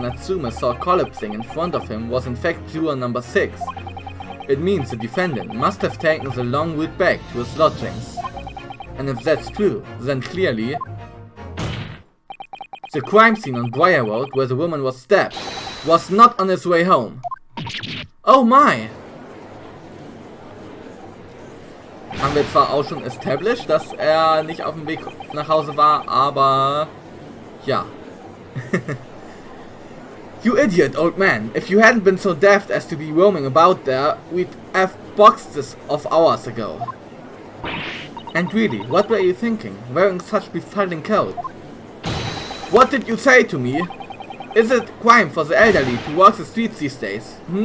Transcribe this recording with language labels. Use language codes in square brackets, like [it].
[en] Natsume saw collapsing in front of him was in fact juror number 6, it means the defendant must have taken the long route back to his lodgings. And if that's true, then clearly the crime scene on Briar Road where the woman was stabbed was not on his way home. Oh my! [de] Haben wir zwar auch schon established, dass nicht auf dem Weg nach Hause war, aber ja. [en] You idiot, old man. If you hadn't been so daft as to be roaming about there, we'd have boxed this off hours ago. And really, what were you thinking, wearing such befuddling coat? What did you say to me? Is it a crime for the elderly to walk the streets these days?